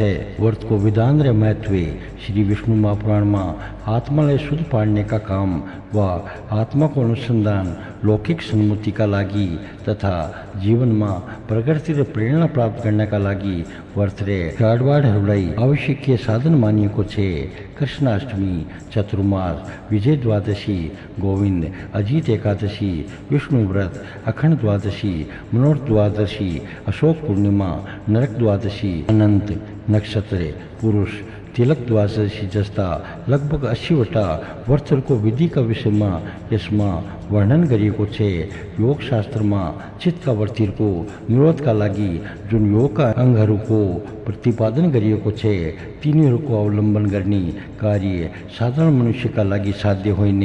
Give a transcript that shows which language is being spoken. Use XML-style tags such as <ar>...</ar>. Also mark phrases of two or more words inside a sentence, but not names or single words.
<ne>व्रतको विधान र महत्त्व श्री विष्णु महापुराणमा आत्मालाई शुद्ध पार्नेका काम वा आत्माको अनुसन्धान लौकिक सन्मुतिका लागि तथा जीवनमा प्रगति र प्रेरणा प्राप्त गर्नका लागि व्रत र चाडबाडहरूलाई आवश्यक साधन मानिएको छ। कृष्णाष्टमी, चतुर्मास, विजय द्वादशी, गोविन्द अजित एकादशी, विष्णु व्रत, अखण्ड द्वादशी, मनोरथ द्वादशी, अशोक पूर्णिमा, नरक द्वादशी, अनन्त नक्षत्र, पुरुष तिलक द्वादशी जस्ता लगभग 80वटा व्रतहरूको विधिका विषयमा यसमा वर्णन गरिएको छ। योग शास्त्रमा चित्तका व्रतीहरूको निरोधका लागि जुन योगका अङ्गहरूको प्रतिपादन गरिएको छ तिनीहरूको अवलम्बन गर्ने कार्य साधारण मनुष्यका लागि साध्य होइन।</ne>